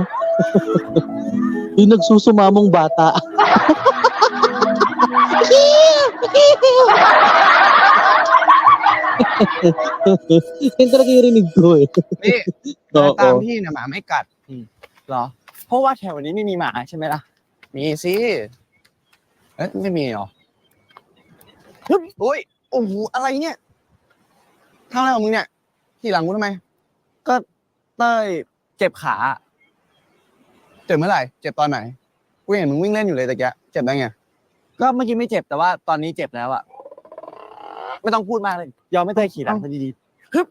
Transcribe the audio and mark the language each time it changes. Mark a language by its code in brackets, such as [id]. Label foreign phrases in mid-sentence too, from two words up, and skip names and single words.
[tl] Yung nagsusumamong bata. Yan talaga yung rinig ko eh. [th] นี่เดินตาม [tl] Oo. [th] พี่นะหมาไม่กัดเหรอ เพราะว่าแถวนี้ไม่มีหมาใช่ไหมล่ะ มีสิเอ๊ะไม่มีเหรอโอ้ยโอ้โหอะไรเนี่ยทำอะไรของมึงเนี่ยขี่หลังกูทำไม ก็เต้ยเจ็บขาเจ็บเมื่อไหร่ เจ็บตอนไหน กูเห็นมึงวิ่งเล่นอยู่เลยตะกี้เจ็บได้ไง ก็เมื่อกี้ไม่เจ็บแต่ว่าตอนนี้เจ็บแล้วอะไม่ต้องพูดมากเลย ยอมไม่เต้ยขี่หลังซะดีๆฮึบ